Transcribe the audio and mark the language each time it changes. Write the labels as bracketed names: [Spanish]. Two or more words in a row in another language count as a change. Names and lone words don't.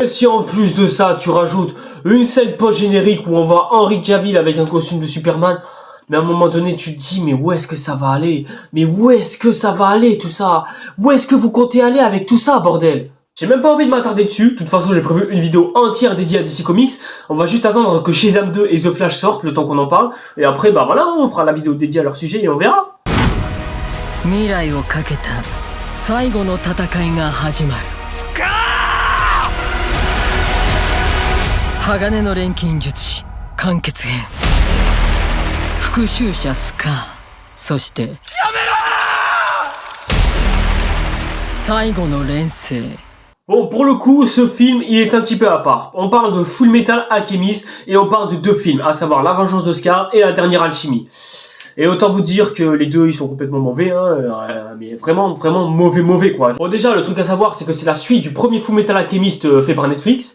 [French] Et si en plus de ça tu rajoutes une scène post-générique où on voit Henry Cavill avec un costume de Superman, mais à un moment donné, tu te dis, mais où est-ce que ça va aller? Mais où est-ce que ça va aller, tout ça? Où est-ce que vous comptez aller avec tout ça, bordel? J'ai même pas envie de m'attarder dessus, de toute façon j'ai prévu une vidéo entière dédiée à DC Comics. On va juste attendre que Shazam 2 et The Flash sortent, le temps qu'on en parle. Et après bah voilà, on fera la vidéo dédiée à leur sujet et on verra. [Japanese] 未来をかけた最後の戦いが始まる。鋼の錬金術師完結編。復讐者スカー、そしてやめろ最後の錬成。 [French] Bon, pour le coup, ce film, il est un petit peu à part. On parle de Full Metal Alchemist et on parle de deux films, à savoir La Vengeance de Scar et La Dernière Alchimie. Et autant vous dire que les deux, ils sont complètement mauvais, hein, mais vraiment mauvais quoi. Bon déjà, le truc à savoir, c'est que c'est la suite du premier Full Metal Alchemist fait par Netflix.